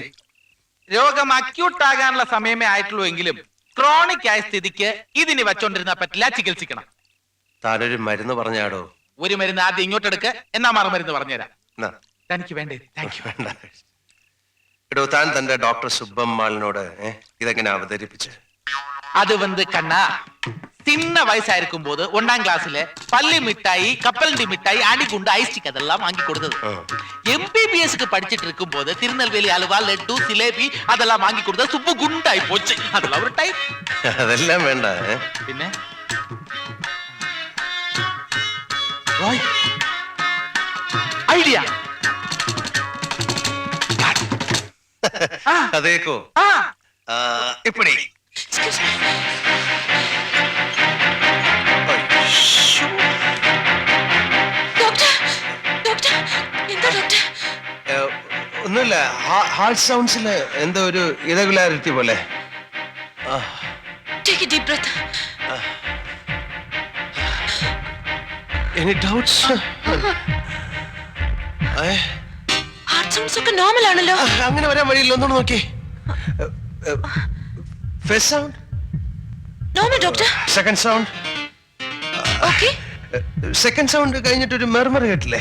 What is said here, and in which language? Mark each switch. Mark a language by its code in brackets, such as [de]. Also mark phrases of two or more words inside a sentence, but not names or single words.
[ml] രോഗം അക്യൂട്ട് ആകാനുള്ള സമയമേ ആയിട്ടുള്ളൂ എങ്കിലും ക്രോണിക് ആയ സ്ഥിതിക്ക് ഇതിന് വെച്ചോണ്ടിരുന്ന പറ്റില്ല, ചികിത്സിക്കണം. താനൊരു മരുന്ന് പറഞ്ഞാടോ? ഒരു മരുന്ന് ആദ്യം ഇങ്ങോട്ടെടുക്ക്, എന്നാ മറുമരുന്ന് പറഞ്ഞുതരാം. എന്നാ, തനിക്ക് വേണ്ടേ? [en] thank you. [ml] വേണ്ട. എടോ, താൻ തന്റെ ഡോക്ടർ സുബ്ബമ്മാളിനോട് ഇതെങ്ങനെ അവതരിപ്പിച്ച്? [ta] அது வந்து கண்ணா, சின்ன வயசா இருக்கும் போது 1ஆம் கிளாஸ்ல பள்ளி மிட்டாய், கப்பலண்டி மிட்டாய், அணிகுண்டு, ஐஸ்டிக் அதெல்லாம் வாங்கி கொடுத்தது. MBBSக்கு படிச்சிட்டு இருக்கும் போது திருநெல்வேலி அல்வா, லட்டு, சிலேபி அதெல்லாம் வாங்கி கொடுத்தது. சுப்பு குண்டாய் போச்சு. அதெல்லாம் ஒரு டைப். [ml] അതെല്ലാം വേണ്ട. പിന്നെ റോയ് ഐഡിയ. അതേക്കോ? ഇപ്പടി ഡോക്ടർ, ഡോക്ടർ, എന്താ ഡോക്ടർ? ഒന്നുമില്ല, [en] heart sounds [ml] എന്തോ ഒരു ഇറഗുലാരിറ്റി പോലെ. [en] Take a deep breath. Any doubts? heart sounds [ml] ഒക്കെ നോർമൽ ആണല്ലോ. അങ്ങനെ വരാൻ വഴിയില്ല, ഒന്നുകൂടെ നോക്കി. [en] first sound, normal doctor. second sound. ഓക്കേ. second sound [ml] കഴിഞ്ഞിട്ടൊരു മെർമർ കേട്ടില്ലേ?